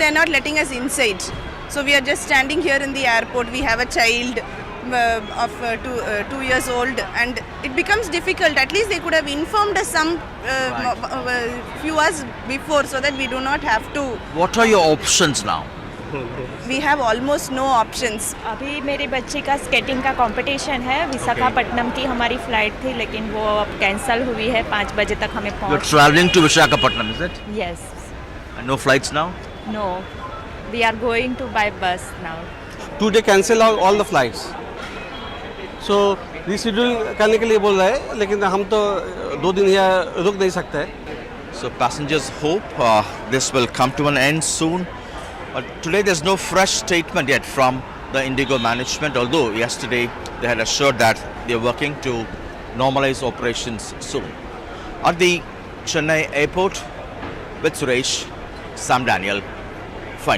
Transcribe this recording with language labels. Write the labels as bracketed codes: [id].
[en] They are not letting us inside. So we are just standing here in the airport. We have a child of 2 years old, and it becomes difficult. At least they could have informed us some few hours before, so that we do not have to. What are your options now? We have almost no options. [hi] अभी मेरे बच्चे का skating का competition है, विशाखापट्टनम की हमारी flight थी, लेकिन वो अब कैंसिल हुई है. 5 बजे तक हमें पहुंच. [en] You're traveling to Visakhapatnam, is it? Yes. And no flights now? No, we are going to by bus now. Today cancel all the flights. [hi] So reschedule करने के लिए बोल रहे हैं, लेकिन हम तो 2 दिन यहाँ रुक नहीं सकते. [en] So passengers hope this will come to an end soon. But today there's no fresh statement yet from the IndiGo management, although yesterday they had assured that they're working to normalize operations soon. At the Chennai airport with Suresh, Sam Daniel, for NDTV.